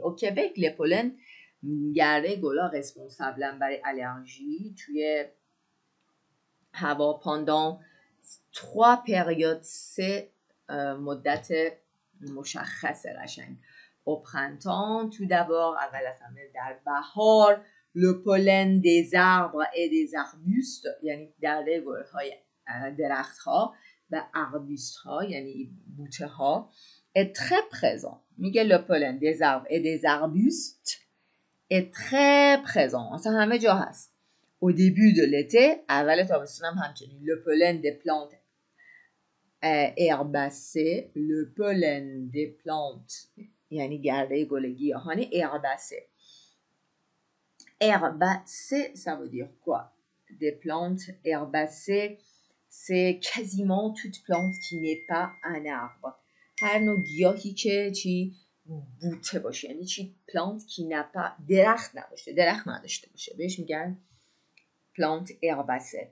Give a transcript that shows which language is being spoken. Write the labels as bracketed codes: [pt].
[fr] au Québec les pollen [fa] گرده گلا رسپونسابلن برای آلرژی توی هوا [fr] pendant 3 périodes [fa] 3 مدت مشخص قشنگ. [fr] au printemps tout d'abord [fa] اول از همه در بهار [fr] le pollen des arbres et des arbustes [fa] یعنی درده گلهای درخت ها و [fr] arbustes [fa] ها یعنی بوته ها [fr] est très présent. [fa] میگه [fr] le pollen des arbres et des arbustes est très présent. [fa] اصلا همه جا هست. [fr] au début de l'été [fa] اول تابستون هم همچنین. [fr] le pollen des plantes herbacées. le pollen des plantes [fa] یعنی گرده گل گیاهان [fr] herbacées. Herbacées, ça veut dire quoi? Des plantes herbacées, c'est quasiment toute plante qui n'est pas un arbre. [fa] هر نوع گیاهی که چی بوته باشه یعنی چی [fr] plante qui n'a pas [fa] درخت نداشته باشه بهش میگن plante herbacée.